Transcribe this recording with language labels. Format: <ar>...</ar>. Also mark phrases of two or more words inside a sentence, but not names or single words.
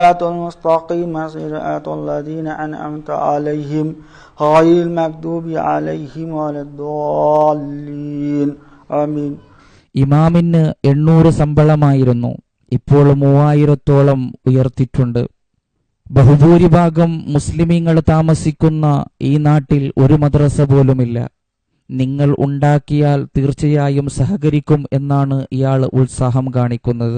<ar>المستقيم صراط الذين أنعمت عليهم غير المغضوب عليهم ولا الضالين آمين.</ar> <ml>ഇമാമിന് 800 ശമ്പളമായിരുന്നു. ഇപ്പോൾ 3000-ഓളം ഉയർത്തിയിട്ടുണ്ട്. ബഹുഭൂരിഭാഗം മുസ്ലിമീങ്ങൾ താമസിക്കുന്ന ഈ നാട്ടിൽ ഒരു മദ്രസ പോലുമില്ല. നിങ്ങൾ ഉണ്ടാക്കിയാൽ തീർച്ചയായും സഹകരിക്കും എന്നാണ് ഇയാൾ ഉത്സാഹം കാണിക്കുന്നത്.</ml>